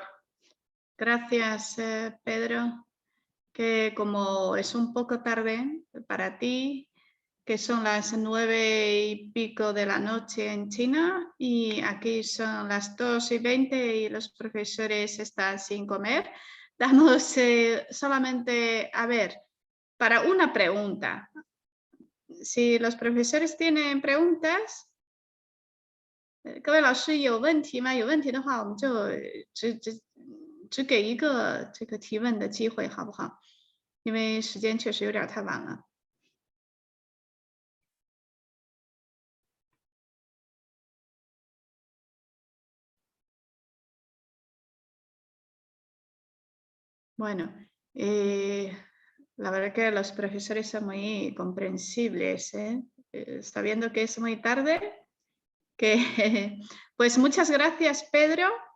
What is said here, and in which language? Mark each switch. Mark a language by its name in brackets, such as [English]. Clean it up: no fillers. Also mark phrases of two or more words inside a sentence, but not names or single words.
[Spanish] Gracias, Pedro, que como es un poco tarde para ti, que son las 9:00 de la noche en China, y aquí son las 2:20 y los profesores están sin comer, damos solamente, a ver, para una pregunta. Si los profesores tienen preguntas, [Chinese] 各位老师有问题吗？有问题的话，我们就只给一个这个提问的机会，好不好？因为时间确实有点太晚了。 [Spanish] Bueno, la verdad que los profesores son muy comprensibles, sabiendo que es muy tarde, que pues muchas gracias, Pedro.